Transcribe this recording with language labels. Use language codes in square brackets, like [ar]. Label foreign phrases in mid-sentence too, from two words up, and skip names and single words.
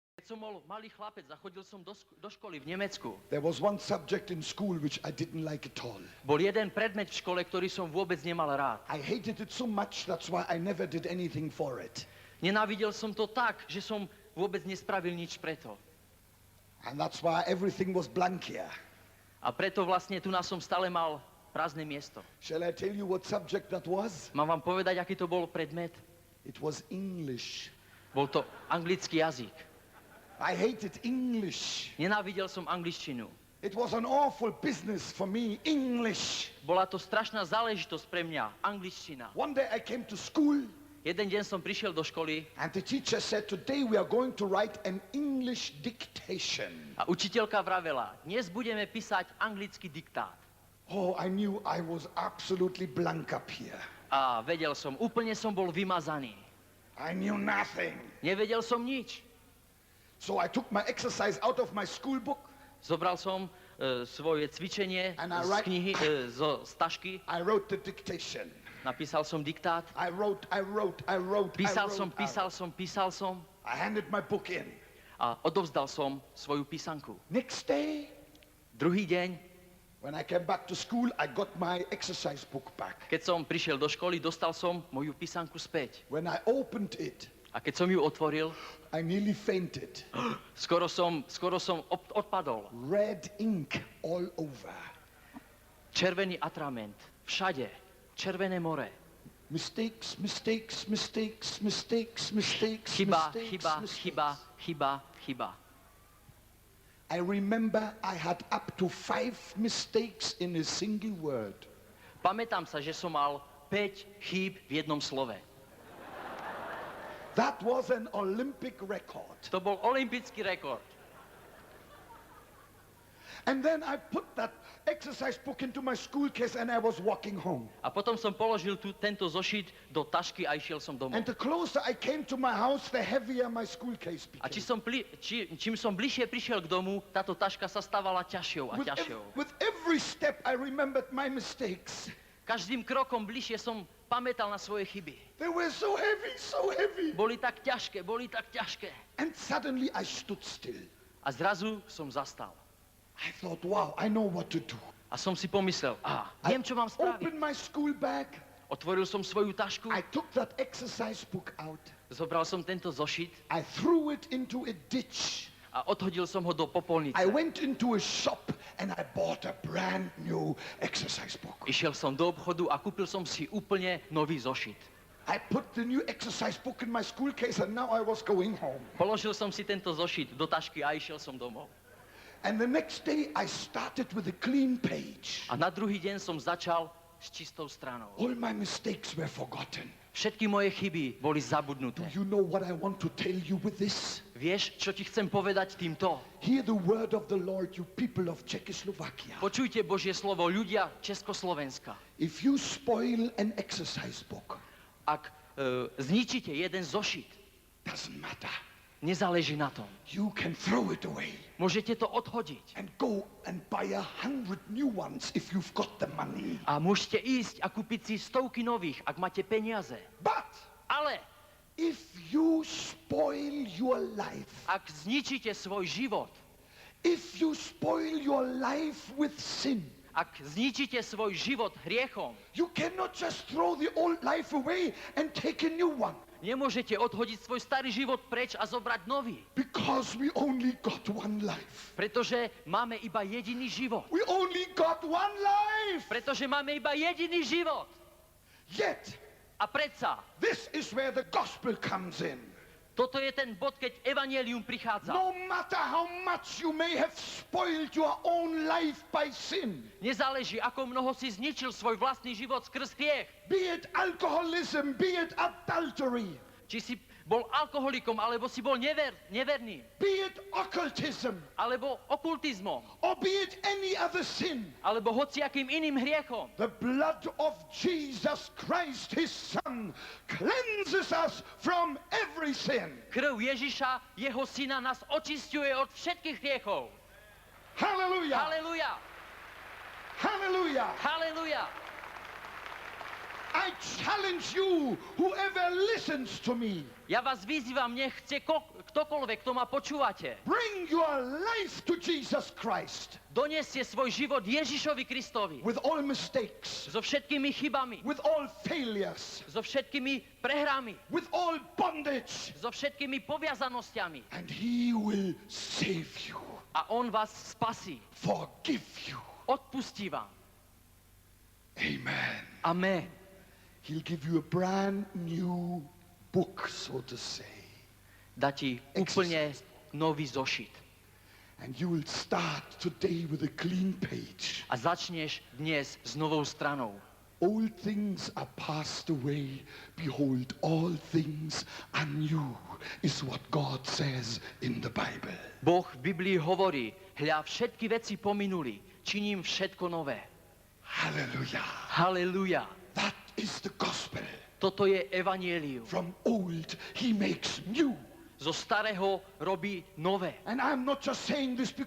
[sk] Keď som bol malý chlapec a chodil som do školy v Nemecku, [en] there was one subject in school which I didn't like at all. [sk] bol jeden predmet v škole, ktorý som vôbec nemal rád. [en] I hated it so much, that's why I never did anything for it. [sk] Nenávidel som to tak, že som vôbec nespravil nič preto. [en] And that's why everything was blank here. [sk] A preto vlastne tu nás som stále mal prázdne miesto. [en] Shall I tell you what subject that was? [sk] Mám vám povedať, aký to bol predmet? [en] It was English. [sk] Bol to anglický jazyk. [en] I hated English. [sk] Nenávidel som angličtinu. [en] It was an awful business for me, English. [sk] Bola to strašná záležitosť pre mňa, angličtina. [en] One day I came to school [sk] Jeden deň som prišiel do školy [en] and the teacher said, today we are going to write an English dictation. [sk] a učiteľka vravela, dnes budeme písať anglický diktát. [en] Oh, I knew I was absolutely blank up here. [sk] A vedel som, úplne som bol vymazaný. [en] I knew nothing. [sk] Nevedel som nič. [en] So I took my exercise out of my school book. [sk] Zobral som svoje cvičenie [en] And I [sk] z [en] write- [sk] knihy, z tašky. [en] I wrote the dictation. [sk] Napísal som diktát. [en] I wrote. [sk] Písal [en] out. [sk] som. [en] I handed my book in. [sk] A odovzdal som svoju písanku. [en] Next day, [sk] Druhý deň, [en] when I came back to school, I got my exercise book back. [sk] keď som prišiel do školy, dostal som moju písanku späť. [en] When I opened it, [sk] A keď som ju otvoril, [en] I nearly fainted. [sk] skoro som odpadol. [en] Red ink all over. [sk] Červený atrament. Všade. Červené more. [en] Mistakes, mistakes, mistakes, mistakes, mistakes, [sk] Chyba, [en] mistakes, [sk] chyba, [en] mistakes. [sk] chyba, chyba, chyba. [en] I remember I had up to 5 mistakes in a single word. [sk] Pamätám sa, že som mal 5 chýb v jednom slove. [en] That was an Olympic record. [sk] To bol olympijský rekord. [en] And then I put that exercise book into my school case and I was walking home. [sk] A potom som položil tento zošit do tašky a išiel som domov. [en] And the closer I came to my house, the heavier my school case [sk] A [en] became. [sk] čím som bližšie prišiel k domu, táto taška sa stávala ťažšou a ťažšou. [en] With every step I remembered my mistakes. [sk] Každým krokom bližšie som pamätal na svoje chyby. [en] They were so heavy, so heavy. [sk] Boli tak ťažké. [en] And suddenly I stood still. [sk] A zrazu som zastal. [en] I thought, wow, I know what to do. [sk] A som si pomyslel, viem, čo mám spraviť. [en] Opened my school bag. [sk] Otvoril som svoju tašku, [en] I took that exercise book out. [sk] zobral som tento zošit [en] I threw it into a ditch. [sk] a odhodil som ho do popolnice. [en] I went into a shop and I bought a brand new exercise book. [sk] Išiel som do obchodu a kúpil som si úplne nový zošit. [en] I put the new exercise book in my school case and now I was going home. [sk] Položil som si tento zošit do tašky a išiel som domov. [en] And the next day I started with a clean page. [sk] A na druhý deň som začal s čistou stranou. [en] All my mistakes were forgotten. [sk] Všetky moje chyby boli zabudnuté. [en] Do you know what I want to tell you with this? [sk] Vieš, čo ti chcem povedať týmto? [en] Hear the word of the Lord, you people of Czechoslovakia. [sk] Počujte Božie slovo, ľudia Československa. [en] If you spoil an exercise book, [sk] Ak zničíte jeden zošit, [en] doesn't matter. [sk] nezáleží na tom. [en] You can throw it away [sk] Môžete to odhodiť. [en] and go and buy 100 new ones if you've got the money. [sk] A môžete ísť a kúpiť si stovky nových, ak máte peniaze. [en] But [sk] Ale [en] if you spoil your life, [sk] ak zničíte svoj život, [en] if you spoil your life with sin, [sk] ak zničíte svoj život hriechom, [en] you cannot just throw the old life away and take a new one. [sk] nemôžete odhodiť svoj starý život preč a zobrať nový. [en] Because we only got one life. [sk] Pretože máme iba jediný život. [en] We only got one life. [sk] Pretože máme iba jediný život. [en] Yet, [sk] A predsa, [en] this is where the gospel comes in. [sk] toto je ten bod, keď evanjelium prichádza. [en] No matter how much you may have spoiled your own life by sin, [sk] Nezáleží, ako mnoho si zničil svoj vlastný život skrz hriech. [en] be it alcoholism, be it adultery, [sk] Či si bol alkoholikom, alebo si bol neverný, [en] be it occultism, [sk] alebo okultizmom, [en] or be it any other sin. [sk] alebo hociakým iným hriechom. [en] The blood of Jesus Christ, his son, cleanses us from every sin. [sk] Krv Ježiša, jeho syna, nás očisťuje od všetkých hriechov. [en] Hallelujah. [sk] Halelujá, [en] Hallelujah. [sk] halelujá. [en] I challenge you, whoever listens to me, [sk] Ja vás vyzývam, nechce ktokoľvek, kto ma počúvate. [en] bring your life to Jesus Christ [sk] Donesie svoj život Ježišovi Kristovi. [en] with all mistakes, [sk] So všetkými chybami, [en] with all failures, [sk] so všetkými prehrami, [en] with all bondage, [sk] so všetkými poviazanosťami. [en] and He will save you, [sk] A on vás spasí, [en] forgive you. [sk] odpustí vám. [en] Amen. [sk] Amen. [en] He'll give you a brand new book, so to say. [sk] Dá ti úplne nový zošit. [en] And you will start today with a clean page. [sk] A začneš dnes s novou stranou. [en] Old things are passed away. Behold, all things are new, is what God says in the Bible. [sk] Boh v Biblii hovorí, hľa všetky veci pominuli, činím všetko nové. [en] Hallelujah. [sk] Halelujá. [en] That is the gospel. [sk] Toto je evanielium. [en] From old, He makes new. [sk] Zo starého robí nové. [en] And I'm not just saying this